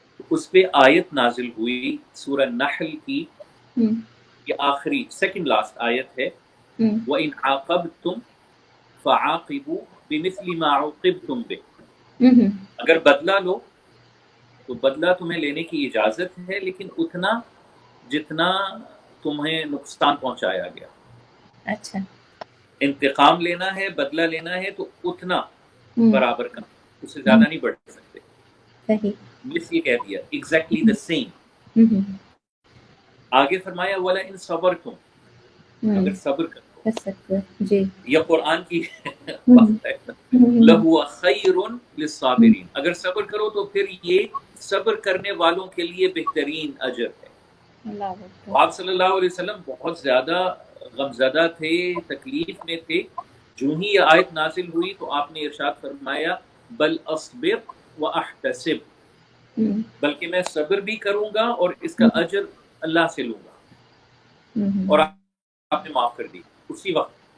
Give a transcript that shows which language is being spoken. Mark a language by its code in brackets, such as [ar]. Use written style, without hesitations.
[ur] اس پہ آیت نازل ہوئی سورہ نحل کی، یہ آخری سیکنڈ لاسٹ آیت ہے، [ar] وَإِنْ عَاقَبْتُمْ فَعَاقِبُوا بِمِثْلِ مَا عُوقِبْتُمْ بِهِ، [ur] اگر بدلہ لو تو بدلہ تمہیں لینے کی اجازت ہے، لیکن اتنا جتنا تمہیں نقصان پہنچایا گیا۔ اچھا، انتقام لینا ہے، بدلہ لینا ہے تو اتنا برابر کا، اس سے زیادہ نہیں بڑھ سکتے۔ صحیح، اس یہ کہہ دیا [en] Exactly the same. [ur] آگے فرمایا [ar] وَلَئِن صَبَرْتُمْ، [ur] اگر صبر کرو، جی، یہ قرآن کی بات ہے، [ar] لَهُوَ خَيْرٌ لِلصَّابِرِينَ، [ur] اگر صبر کرو تو پھر یہ صبر کرنے والوں کے لیے بہترین اجر ہے۔ آپ صلی اللہ علیہ وسلم بہت زیادہ غمزدہ تھے، تکلیف میں تھے۔ جو ہی یہ آیت نازل ہوئی تو آپ نے ارشاد فرمایا [ar] بل اصبر واحتسب، [ur] بلکہ میں صبر بھی کروں گا اور اس کا اجر اللہ سے لوں گا۔ اور آپ نے معاف کر دی اسی وقت،